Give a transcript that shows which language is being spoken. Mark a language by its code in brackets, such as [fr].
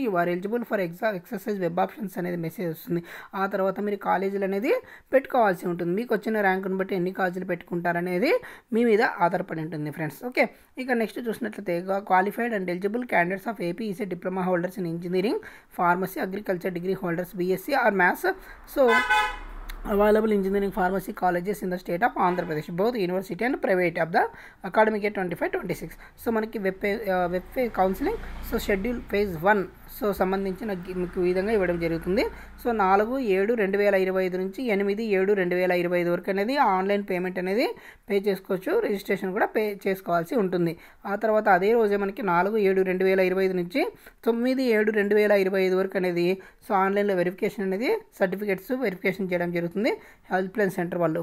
[en] you are eligible for exercise web options [te] అనేది message వస్తుంది. ఆ తర్వాత మీరు కాలేజీలు అనేది పెట్టుకోవాల్సి ఉంటుంది. మీకు వచ్చిన ర్యాంకును బట్టి ఎన్ని కాలేజీలు పెట్టుకుంటారనేది మీ మీద ఆధారపడి ఉంటుంది ఫ్రెండ్స్. ఓకే, ఇక నెక్స్ట్ చూసినట్లయితే qualified and eligible candidates of AP EC diploma holders in engineering, pharmacy, agriculture degree holders BSc are maths. [en] So available engineering pharmacy colleges in the state of Andhra Pradesh, both university and private of the academic year 25-26. [te] So మనకి web counselling so schedule phase 1 so సంబంధించిన మీకు విధంగా ఇవ్వడం జరుగుతుంది. So 4/7/2025 నుంచి 8/7/2025 వరకు అనేది online payment అనేది పే చేసుకోవచ్చు. రిజిస్ట్రేషన్ కూడా పే చేసుకోవాల్సి ఉంటుంది. ఆ తర్వాత అదే రోజే మనకి 4/7/2025 నుంచి 9/7/2025 వరకు అనేది సో ఆన్లైన్లో వెరిఫికేషన్ అనేది సర్టిఫికేట్స్ వెరిఫికేషన్ చేయడం జరుగుతుంది హెల్ప్ లైన్ సెంటర్ వాళ్ళు.